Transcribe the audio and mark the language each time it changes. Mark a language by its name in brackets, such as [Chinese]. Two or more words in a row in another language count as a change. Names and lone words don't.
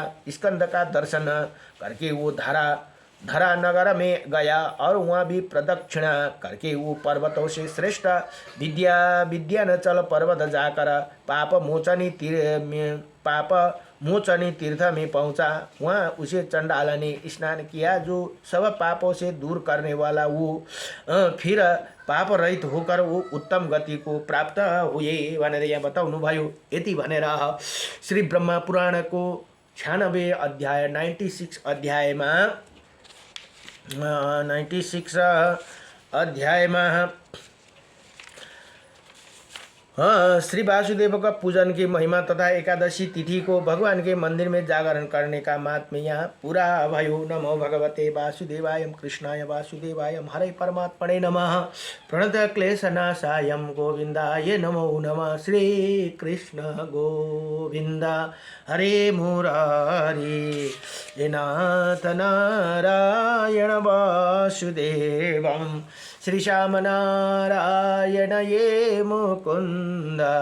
[Hindi] स्कंद का दर्शन करके वो धरा नगर में गया और वहाँ भी प्रदक्षिणा करके वो पर्वतों से श्रेष्ठ विद्याचल पर्वत जाकर पाप मोचनी तीर्थ में पहुँचा। वहाँ उसे चंडाल ने स्नान किया, जो सब पापों से दूर करने वाला वो फिर पाप रहित होकर वो उत्तम गति को प्राप्त हुए [Nepali] भनेर यहाँ बताउनु भयो। यति भनेर [Hindi] श्री ब्रह्मा पुराण को 96 अध्याय 96 अध्यायमा श्री वासुदेव का पूजन की महिमा तथा एकादशी तिथि को भगवान के मंदिर में जागरण करने का महात्म्य [Nepali] यहाँ पूरा भयो। [Sanskrit] नमो भगवते वासुदेवाय कृष्णाय वासुदेवाय हरे परमात्मने नमः। प्रणत क्लेशनाशाय गोविंदाय नमो नमः। श्री कृष्ण गोविंद हरे मुरारी हे नाथ नारायण वासुदेवं श्री श्याम नारायण ये मुकुंद मुकुन्द